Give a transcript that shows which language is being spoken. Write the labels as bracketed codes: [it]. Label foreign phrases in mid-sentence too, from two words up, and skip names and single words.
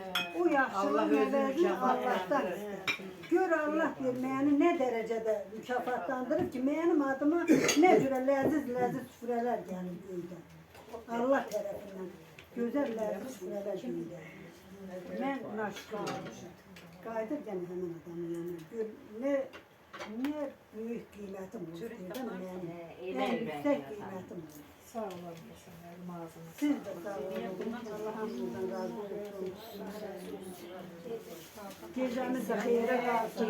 [az] O yaxşılığın əvəzini Allah'tan istər. Gör Allah deyir, məni nə dərəcədə mükafatlandırır ki, mənim adıma nə cürə ləziz süfrələr gəlir göydən. Allah tərəfindən gözəl ləziz süfrələr göndərir. Mən naşıqlı olmuşum. Qayıdır gənə həmin adamın yanına. [tr] Ne büyük kıymetim olur. En yüksek kıymetim olur. Sağ olun. Ağzınız. Siz de sağ olun. Allah'ımızdan razı olsun. Gecemiz de hayra kalsın.